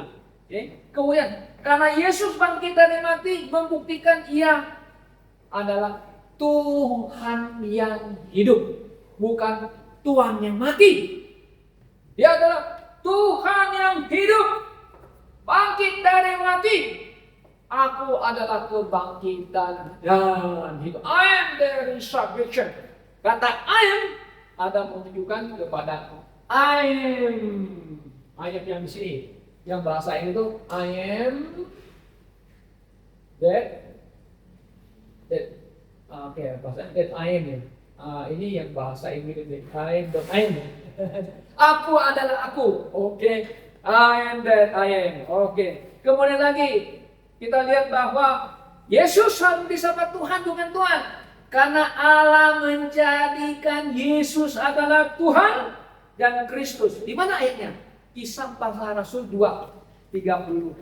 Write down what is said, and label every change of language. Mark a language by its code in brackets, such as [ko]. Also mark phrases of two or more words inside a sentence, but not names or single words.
[id] Kemudian karena Yesus bangkit dari mati membuktikan ia adalah Tuhan yang hidup, bukan Tuhan yang mati. Dia adalah Tuhan yang hidup, bangkit dari mati. Aku adalah kebangkitan dan hidup. [en] I am the resurrection. Kata I am [id] ada menunjukkan kepada [en] I am. I am [id] yang di sini. Yang bahasa ini tuh [en] I am that. [id] Oke, bahasa [en] that I am [id] ya. Ini yang bahasa Inggris ini. [en] I am that I am. [id] Aku adalah aku. Oke. [en] I am that I am. [id] Oke. Kemudian lagi kita lihat bahwa Yesus harus disapa Tuhan bukan Tuhan. Karena Allah menjadikan Yesus adalah Tuhan dan Kristus. Di mana ayatnya? Kisah Para Rasul 2:36.